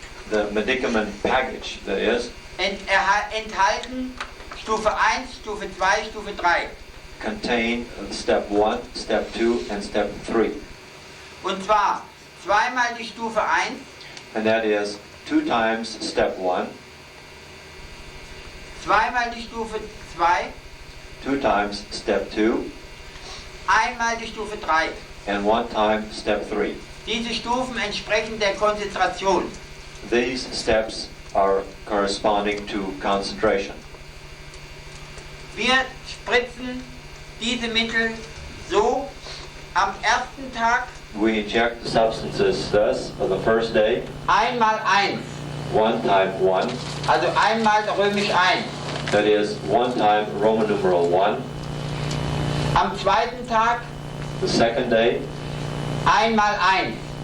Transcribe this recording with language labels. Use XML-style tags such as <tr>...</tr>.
<en>The medicament package, that is,</en> <de>enthalten Stufe 1, Stufe 2, Stufe 3.</de> <en>contain step 1, step 2, and step 3.</en> <de>Und zwar zweimal die Stufe 1,</de> <en>And that is 2 times step 1,</en> <de>zweimal die Stufe 2,</de> <en>2 times step 2,</en> <de>einmal die Stufe 3.</de> <en>and 1 time step 3.</en> <de>Diese Stufen entsprechen der Konzentration.</de> <en>These steps are corresponding to concentration.</en> <de>Wir spritzen diese Mittel so am ersten Tag</de> <en>We inject the substances thus on the first day,</en> <de>einmal 1,</de> <en>1 time 1,</en> <de>also einmal römisch 1.</de> <en>that is 1 time Roman numeral 1.</en> <de>Am zweiten Tag</de> <en>The second day,</en> <de>einmal 1.</de>